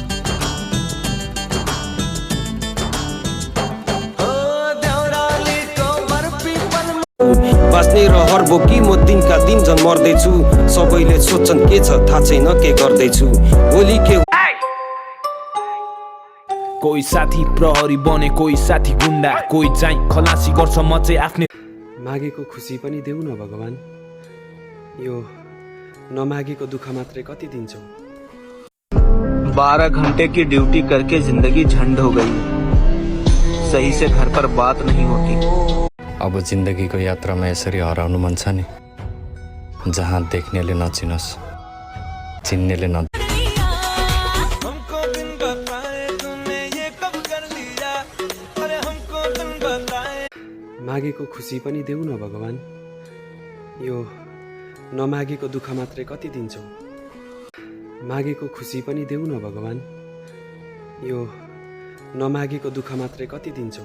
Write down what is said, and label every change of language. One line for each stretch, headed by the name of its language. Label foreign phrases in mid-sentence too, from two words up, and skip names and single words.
Nepali: बाँच्ने रहर बोकी म दिनका दिन झन् मर्दैछु सबैले सोध्छन् के छ थाहा छैन के गर्दैछु भोलि के कोही साथी प्रहरी बने कोही साथी गुण्डा कोही चाहिँ खलासी गर्छ म चाहिँ आफ्नै मागेको खुसी पनि देऊ न भगवान यो नमागेको दुःख मात्रै कति दिन्छौ
Hindi: 12 घंटे की ड्यूटी करके जिंदगी झंड हो गई सही से घर पर बात नहीं होती
Nepali: अब जिन्दगीको यात्रामा यसरी हराउनु मन छ नि जहाँ देख्नेले नचिनोस् चिन्नेले न मागेको खुसी पनि देऊ न भगवान यो नमागेको दुःख मात्रै कति दिन्छौ मागेको खुसी पनि देऊ न भगवान यो नमागेको दुःख मात्रै कति दिन्छौ